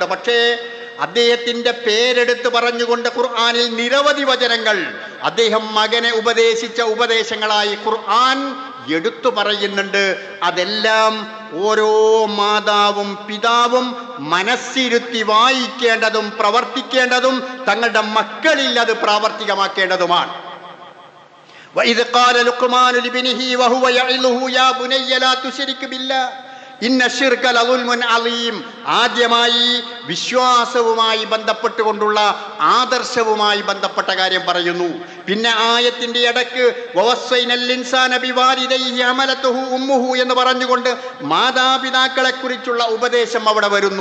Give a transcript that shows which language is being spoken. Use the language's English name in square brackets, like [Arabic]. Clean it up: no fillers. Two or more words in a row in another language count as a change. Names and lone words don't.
[Malayalam] പക്ഷേ അദ്ദേഹത്തിന്റെ പേരെടുത്ത് പറഞ്ഞുകൊണ്ട് ഖുർആനിൽ നിരവധി വചനങ്ങൾ അദ്ദേഹം മകനെ ഉപദേശിച്ച ഉപദേശങ്ങളായി ഖുർആൻ എടുത്തു പറയുന്നുണ്ട്. അതെല്ലാം ഓരോ മാതാവും പിതാവും മനസ്സിരുത്തി വായിക്കേണ്ടതും പ്രവർത്തിക്കേണ്ടതും തങ്ങളുടെ മക്കളിൽ അത് പ്രാവർത്തികമാക്കേണ്ടതുമാണ്. [Arabic] وَإِذْ قَالَ لُقْمَانُ لِابْنِهِ وَهُوَ يَعِظُهُ يَا بُنَيَّ لَا تُشْرِكْ بِاللَّهِ إن الشرك لظلم عظيم. [Malayalam] ആദ്യമായി വിശ്വാസവുമായി ബന്ധപ്പെട്ടുകൊണ്ടുള്ള ആദർശവുമായി ബന്ധപ്പെട്ട കാര്യം പറയുന്നു. പിന്നെ ആയത്തിന്റെ ഇടയ്ക്ക് [Arabic] ووصينا الإنسان بوالديه حملته أمه [Malayalam] എന്ന് പറഞ്ഞുകൊണ്ട് മാതാപിതാക്കളെ കുറിച്ചുള്ള ഉപദേശം അവിടെ വരുന്നു.